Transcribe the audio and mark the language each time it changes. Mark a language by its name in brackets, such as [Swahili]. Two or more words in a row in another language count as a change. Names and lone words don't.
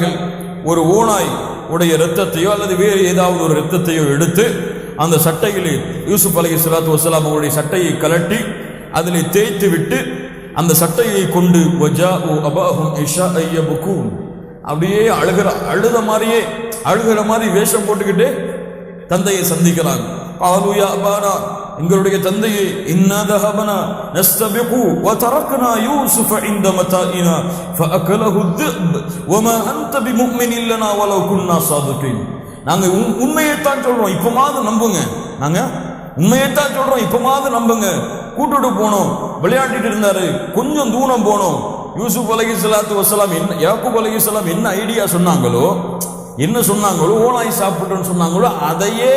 [Tamil] சொன்னார்கள், ஒரு ஓனாய் உடைய இரத்தத்தையோ அல்லது வேறு ஏதாவது ஒரு இரத்தத்தையோ எடுத்து அந்த சட்டையிலே யூசுப் [Arabic] عليه الصلاة والسلام [Tamil] அவருடைய சட்டையை கலட்டி அதிலே தேய்த்து விட்டு அந்த சட்டையை கொண்டு [Arabic] وجاءوا أباهم عشاء يبكون [Tamil] அப்படியே அழுகிற மாதிரி வேஷம் போட்டுக்கிட்டு தந்தையை சந்திக்கிறாங்க. [Arabic] قالوا يا أبانا [Tamil] எங்களுடைய தந்தையே [Arabic] إنا ذهبنا نستبق وتركنا يوسف عند متاعنا فأكله الذئب وما أنت بمؤمن لنا ولو كنا صادقين. [Tamil] நாங்க உண்மையைத்தான் சொல்றோம், இப்பமாவது நம்புங்க. நாங்க உண்மையைத்தான் சொல்றோம், இப்பமாவது நம்புங்க. கூட்டுட்டு போனோம், விளையாடிட்டு இருந்தாரு, கொஞ்சம் தூரம் போனோம். யூசுப் [Arabic] عليه الصلاة والسلام [Tamil] யாக்கூப் அலைஹிஸ்ஸலாம் என்ன ஐடியா சொன்னாங்களோ, ஓனாய் சாப்பிட்டுன்னு சொன்னாங்களோ அதையே